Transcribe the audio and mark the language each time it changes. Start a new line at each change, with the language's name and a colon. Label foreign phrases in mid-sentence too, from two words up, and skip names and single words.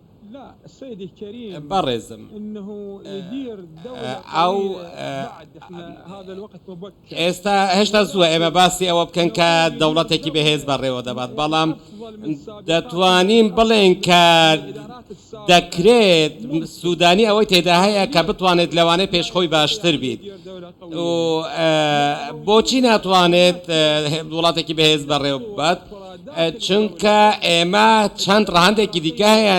Arabic: لا السيد الكريم
Central Kurdish: بەڕێزم
Arabic: انه يدير دولة أو قوية بعد احنا هذا الوقت مبكر
Central Kurdish: ئێستا هێشتا زووە ئێمە باسی ئەوە بکەن کە دەوڵەتێکی بەهێز بەڕێوە دەبات بەڵام دەتوانین بڵێن کە دەکرێت سوودانی ئەوەی تێدا هەیە کە بتوانێت لەوانەیە پێشخۆی باشتر بیت و بۆچی ناتوانێت وڵاتێکی بەهێز بەڕێوە بات چونکە ئێمە چەند ڕەهەندێکی دیکە هەیە